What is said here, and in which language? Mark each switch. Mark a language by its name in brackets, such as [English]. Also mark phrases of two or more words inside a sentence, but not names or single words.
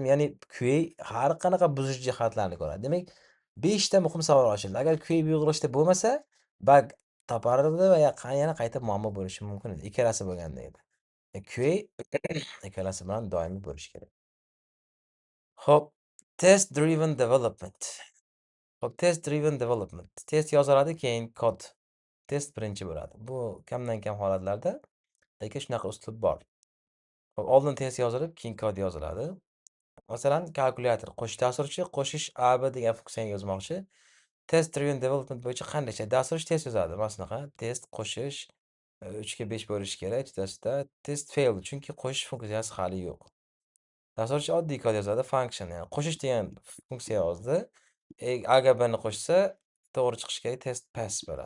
[Uzbek] Ya'ni QA har qanaqa buzish jihatlarini ko'radi. Demak, 5 ta muhim savol ochildi. Agar QA bu yig'ilishda bo'lmasa, bug topardi va yana qayta muammo bo'lishi mumkin edi. Ikkalasi bo'lganda edi. QA ikkalasi bilan doimiy bo'lishi kerak. Xo'p, [English] test driven development. Xo'p, test driven development. [Uzbek] Test yoziladi, keyin kod. Test birinchi bo'ladi. Bu kamdan kam holatlarda, lekin shunaqa uslub bor. Xo'p, oldin test yozilib, keyin kod yoziladi. Masalan, kalkulyator qo'shish dasturchi qo'shish AB degan funksiyani yozmoqchi. [English] Test driven development [Uzbek] bo'yicha qanday ishlaydi? Dasturchi test yozadi. Mana shunaqa test qo'shish 3 ga 5 bo'lishi kerak chitasida. [English] Test failed [Uzbek] chunki qo'shish funksiyasi hali yo'q. Dasturchi oddiy kod yozadi, function, ya'ni qo'shish degan funksiya yozdi. AGBni qo'shsa, to'g'ri chiqishi kerak, [English] test pass [Uzbek] bo'ladi.